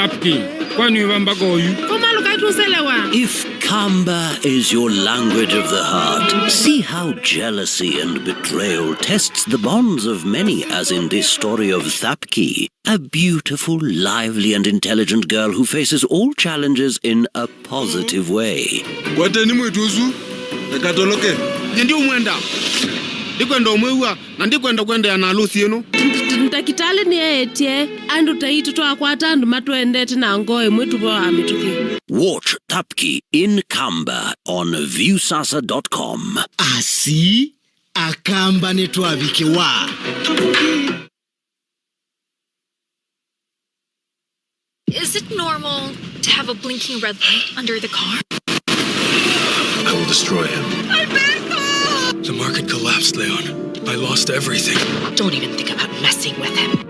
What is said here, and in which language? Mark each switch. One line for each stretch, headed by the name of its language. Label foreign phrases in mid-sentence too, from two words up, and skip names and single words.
English: If Kamba is your language of the heart, see how jealousy and betrayal tests the bonds of many, as in this story of Thabki, a beautiful, lively and intelligent girl who faces all challenges in a positive way.
Kamba: Ntakitale ni etie andu taitu to akwata andu matwendete na ngoe mwetu bo amituki.
English: Watch Thabki in Kamba on viewsasa.com.
Kamba: Asi akamba netwabikiwa.
English: Is it normal to have a blinking red light under the car? I will destroy him. Alberto! The market collapsed, Leon. I lost everything. Don't even think about messing with him.